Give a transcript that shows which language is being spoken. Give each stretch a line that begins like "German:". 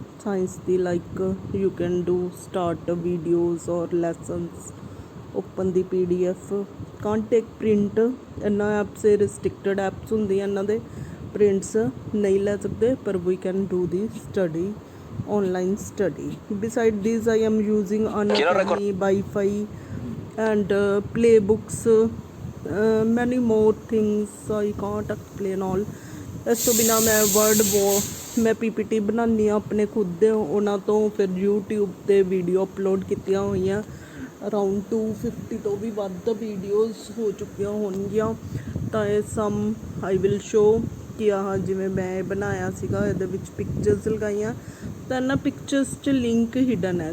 English: Science ਦੀ like you can do start videos or lessons, open the PDF, can't take print.
Punjabi: ਇਹਨਾਂ apps restricted apps ਹੁੰਦੀਆਂ, ਇਹਨਾਂ ਦੇ prints ਨਹੀਂ ਲੈ ਸਕਦੇ, ਪਰ
English: We can do the study, online study. Beside this, I am using Unacademy, Wi-Fi and playbooks, many more things I can't explain all.
Punjabi: ਇਸ ਤੋਂ ਬਿਨਾਂ ਮੈਂ PPT ਬਣਾਉਂਦੀ ਹਾਂ ਆਪਣੇ ਖੁਦ ਦੇ, ਉਹਨਾਂ ਤੋਂ ਫਿਰ YouTube 'ਤੇ ਵੀਡੀਓ ਅਪਲੋਡ ਕੀਤੀਆਂ ਹੋਈਆਂ, ਅਰਾਊਂਡ 250 ਤੋਂ ਵੀ ਵੱਧ ਵੀਡੀਓਜ਼ ਹੋ ਚੁੱਕੀਆਂ ਹੋਣਗੀਆਂ। ਤਾਂ ਇਹ
English: some I will show
Punjabi: ਕਿ ਆਹ ਜਿਵੇਂ ਮੈਂ ਬਣਾਇਆ ਸੀਗਾ, ਇਹਦੇ ਵਿੱਚ ਪਿਕਚਰਸ ਲਗਾਈਆਂ, ਤਾਂ ਇਹਨਾਂ ਪਿਕਚਰਸ 'ਚ ਲਿੰਕ ਹਿਡਨ ਹੈ।